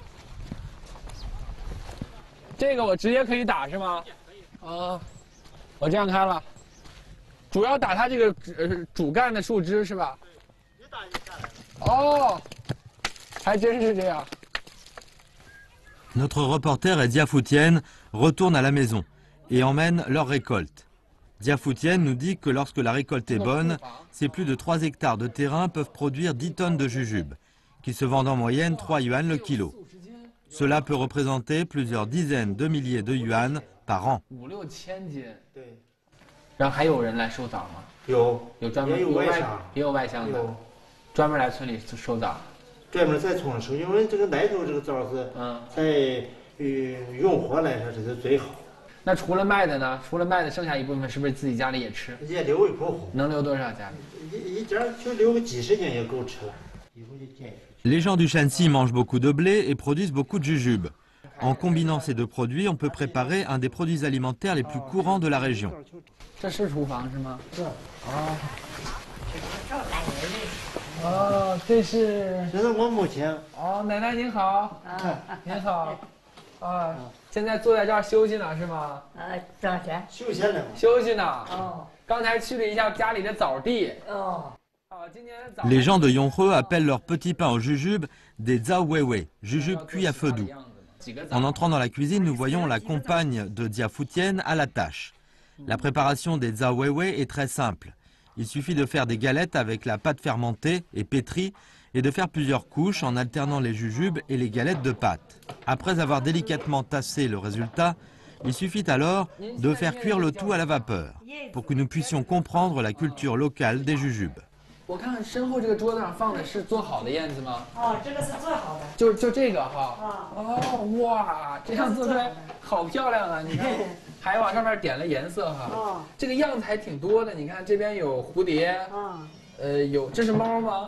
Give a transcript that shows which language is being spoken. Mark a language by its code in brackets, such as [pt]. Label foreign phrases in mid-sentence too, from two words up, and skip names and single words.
[zh] 这个我直接可以打是吗？啊，我这样开了，主要打它这个主干的树枝是吧？哦，还真是这样。 [fr] Notre reporter et Diafoutienne retournent à la maison et emmènent leur récolte. Diafoutienne nous dit que lorsque la récolte est bonne, ces plus de 3 hectares de terrain peuvent produire 10 tonnes de jujubes, qui se vendent en moyenne 3 yuan le kilo. Cela peut représenter plusieurs dizaines de milliers de yuan par an. [zh] 5、6 千斤。对。然后还有人来收枣吗？有专门也有外乡的，专门来村里收枣。专门在村收，因为这个来头这个枣是在用活来说这是最好。那除了卖的呢？除了卖的，剩下一部分是不是自己家里也吃？也留一部分。能留多少家里？一家就留个几十斤也够吃了。以后就建议。 [fr] Les gens du Shanxi mangent beaucoup de blé et produisent beaucoup de jujubes. En combinant ces deux produits, on peut préparer un des produits alimentaires les plus courants de la région. [zh] 这是厨房是吗？是。哦，这是我母亲。哦，奶奶您好。您好。现在坐在这儿休息呢是吗？挣钱。休息呢。休息呢。刚才去了一下家里的枣地。 [fr] Les gens de Yonhe appellent leur petit pain au jujube des zao weiwei, jujubes cuits à feu doux. En entrant dans la cuisine, nous voyons la compagne de Diafoutienne à la tâche. La préparation des zao weiwei est très simple. Il suffit de faire des galettes avec la pâte fermentée et pétrie et de faire plusieurs couches en alternant les jujubes et les galettes de pâte. Après avoir délicatement tassé le résultat, il suffit alors de faire cuire le tout à la vapeur pour que nous puissions comprendre la culture locale des jujubes. [zh] 我看身后这个桌子上放的是做好的燕子吗？这个是做好的。就这个哈。哇，这样做出来好漂亮啊！你看，还往上面点了颜色哈。这个样子还挺多的。你看这边有蝴蝶。这是猫吗？